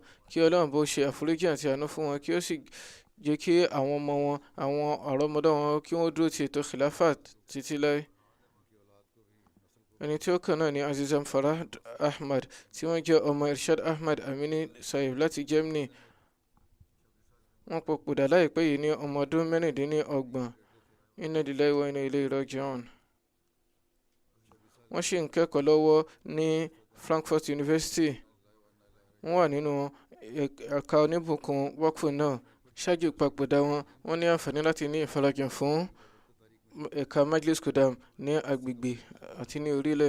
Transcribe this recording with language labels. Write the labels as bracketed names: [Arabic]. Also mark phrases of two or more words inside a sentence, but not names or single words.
[Yoruba] Kí Ọlọ́run bó ṣe àforíjì àti àánú fún wọn, kí ó sì jẹ́ kí àwọn ọmọ wọn, àwọn àrọ́mọdọ́mọ wọn, kí wọ́n dúró ti ètò khilafa títí láé. Ẹni tí ó kàn náà ni Azizam Farhad Ahmad tí wọ́n jẹ́ ọmọ Irshad Ahmad Amini Sahib láti Germany. Wọ́n papòdà láìpẹ́ yìí ní ọmọ ọdún 26. [Arabic] إنا لله وإنا إليه راجعون. [Yoruba] Wọ́n ṣì ń kẹ́kọ̀ọ́ lọ́wọ́ ní Frankfurt University. Wọ́n wà nínú ẹ̀ka oníbùkún waqf náà. Ṣáájú ìpapòdà wọn, wọ́n ní àǹfààní láti ní ìfarajìn fún ẹ̀ka Majlis Qudam ní agbègbè àti ní orílẹ̀.